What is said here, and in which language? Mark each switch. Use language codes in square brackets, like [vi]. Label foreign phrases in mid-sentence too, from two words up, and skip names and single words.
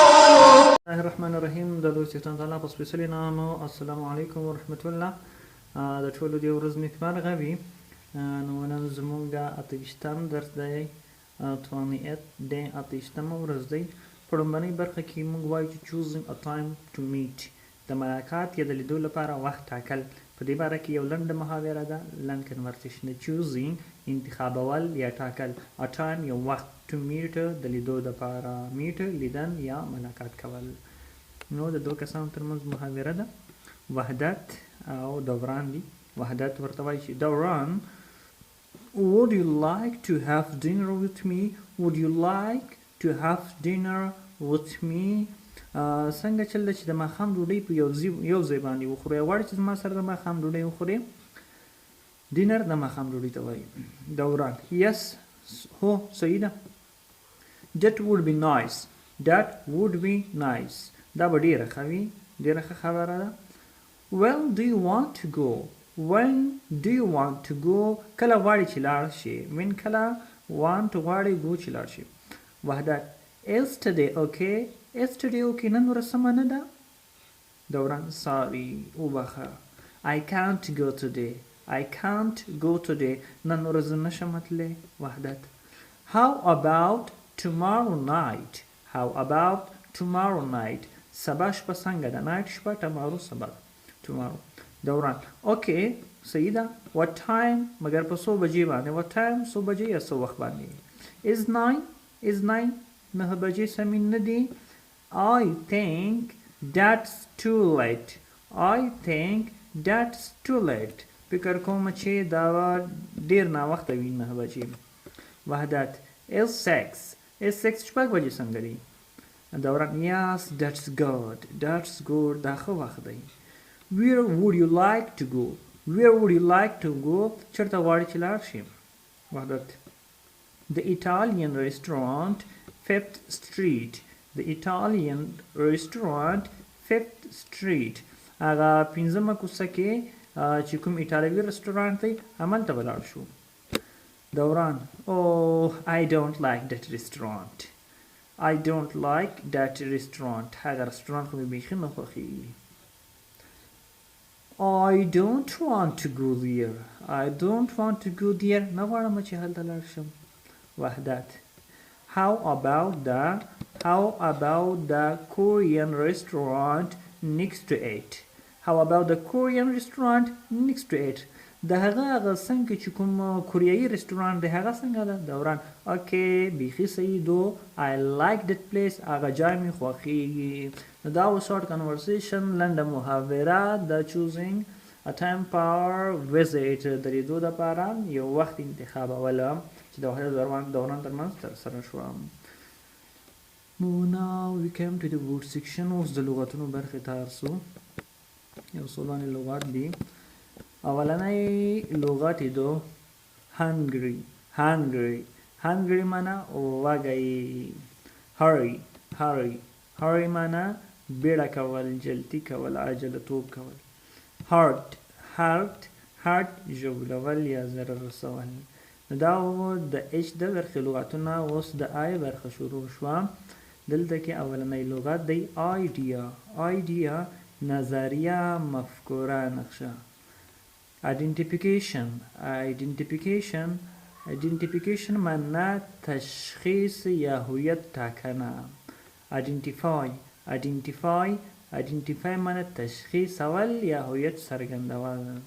[ar] بسم الله الرحمن الرحیم. [ps] د دوی ستاسو تعالی په سپیشلی نامو [ar] السلام علیکم ورحمت الله. [ps] د ټولو دی ورځ نیکمرغه وي. نو نن زموږ اتهشتم درس دی، 28 د اتهشتم ورځ دی. په لومړنۍ برخه کې موږ وایو چې [en] choosing a time to meet، [ps] د ملاقات یا د لیدو لپاره وخت ټاکل. په دې باره کې یو لنډه محاوره ده، لنډ کنورسیشن. choosing انتخابول یا ټاکل، [en] a time [ps] یو وخت، [en] to meet [ps] د لیدو لپاره، meet لیدن یا ملاقات کول. نو د دوه کسانو ترمنځ محاوره ده، وحدت او دوران دي. وحدت ورته وایي چې دوران [en] would you like to have dinner with me؟ would you like to have dinner with me؟ [ps] څنګه چل ده چې د ماښام ډوډۍ په یو ځای باندې وخورئ. غواړئ چې زما سره د ماښام ډوډۍ وخورئ. ډینر د ماښام ډوډۍ ته وایي. دوران yes، هو صحیح ده. [en] that would be nice، that would be nice، [ps] دا به ډېره ښه وي، ډېره ښه خبره ده. [en] when do you want to go؟ when do you want to go؟ [ps] کله غواړئ چې لاړ شئ. when کله، want غواړئ، go چې لاړ شئ. وحدت [en] yesterday okay؟ yesterday okay، [ps] نن ورځ سمه نه ده. [en] دوران sorry، وبخه. I can't go today، I can't go today، [ps] نن ورځ نشم تللی. [en] وحدت how about tomorrow night؟ how about tomorrow night، [ps] سبا شپه څنګه ده. night شپه، tomorrow سبا، tomorrow. دوران okay، صحیح ده. [en] what time، [ps] مگر په څو بجې باندې. what time څو بجې یا څو وخت باندې. is 9، is 9 9 بجې سمې نه دي. [en] I think that's too late، I think that's too late، [ps] فکر کوم چې دا ډیر ناوخته وي 9 بجې. وحدت is 6، is 6 شپږ بجې څنګه دي. [en] دوران yes that's good، that's good، [ps] دا ښه وخت دی. [en] where would you like to go؟ where would you like to go، [ps] چېرته غواړئ چې لاړ شئ. [en] وحدت the Italian restaurant 5th street، the Italian restaurant 5th street، [ps] هغه 5مه کوڅه کې چې کوم ایټالوي رستورانت دی همالته به لاړ شو. [en] دوران oh I don't like that restaurant، I don't like that restaurant، [ps] هغه رستورانت خو مې بیخي نه خوښېږي. [en] I don't want to go there، I don't want to go there، [ps] نه غواړم چې هلته لاړ شم. [en] وحدت how about the Korean restaurant next to it؟ how about the Korean restaurant next to it، [ps] د هغه څنګه چې کوم کوریایي رستورانت دی هغه څنګه ده. [en] دوران okay، بیخي صحیح دو I like that place، [ps] هغه ځای مې خوښېږي. دا و [en] short conversation، [ps] لنډه محاوره د [en] choosing a time for visit، [ps] د لیدو دپاره یو وخت انتخابوله چې د وحدت دوران ترمنځ ترسره شوه. [en] نو now we came to the word section. [ps] اوس د لغتونو برخې ته ارسو. یو څو باندې لغات دي. اولنی لغت دو [en] hungry، hungry، hungry [ps] معنا وږی. [en] hurry، hurry، hurry [ps] معنا بیړه کول، جلدی کول، عجلتوب کول. [en] hurt، hurt، hurt [ps] ژوبلول یا ضرر رسول. دا و د اچ د برخې لغتونه. اوس د آی برخه شروع شوه. دلته کې اولنی لغت دی [en] idea، idea [ps] نظریه، مفکوره، نقشه. [en] identification، identification، identification [ps] معنا تشخیص یا هویت ټاکنه. [en] identify، identify، identify [ps] معنا تشخیص اول یا هویت څرګندول.